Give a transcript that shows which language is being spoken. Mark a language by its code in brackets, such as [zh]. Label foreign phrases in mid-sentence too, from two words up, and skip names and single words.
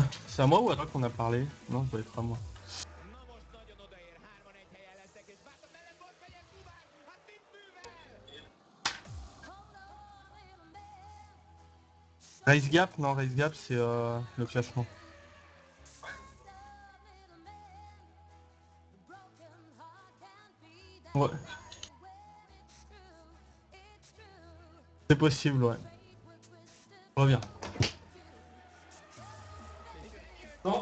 [fr] C'est à moi ou à toi qu'on a parlé? Non, ça doit être à moi. [hu] Na most nagyon odaér, 3-1 helyen lettek, és Bátor mellett megyek Dubák, hát mit művel? [en] Race Gap? [fr] Non, [en] Race Gap, [fr] c'est le classement. Ouais. C'est possible, ouais. Reviens. Non.